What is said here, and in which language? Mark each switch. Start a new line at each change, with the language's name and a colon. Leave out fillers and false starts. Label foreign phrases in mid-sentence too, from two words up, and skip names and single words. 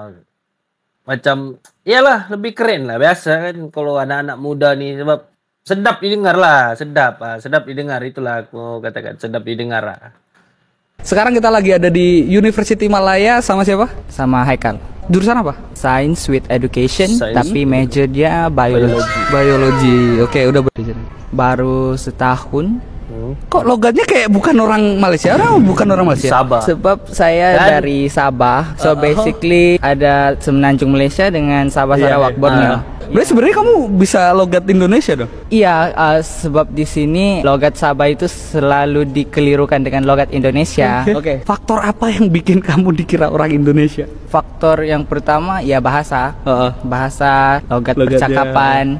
Malay: Macam iyalah lebih keren lah, biasa kan kalau anak-anak muda ni, sebab sedap didengar lah, sedap didengar, itulah aku katakan, sedap didengar lah.
Indonesian: Sekarang kita lagi ada di University Malaya sama siapa? Sama Haikal. Jurusan apa?
English: Science with Education,
Malay: tapi majornya biologi.
Indonesian: Oke, udah baru setahun. Kok logatnya kayak bukan orang Malaysia?
Malay: Bukan orang Malaysia. Sabah. Sebab saya dari Sabah.
English: So basically
Malay: ada semenanjung Malaysia dengan Sabah Sarawak, Borneo.
Indonesian: Berarti sebenarnya kamu bisa logat Indonesia dong?
Malay: Iya, sebab di sini logat Sabah itu selalu dikelirukan dengan logat Indonesia.
Indonesian: Oke. Faktor apa yang bikin kamu dikira orang Indonesia?
Malay: Faktor yang pertama ya bahasa, logat percakapan.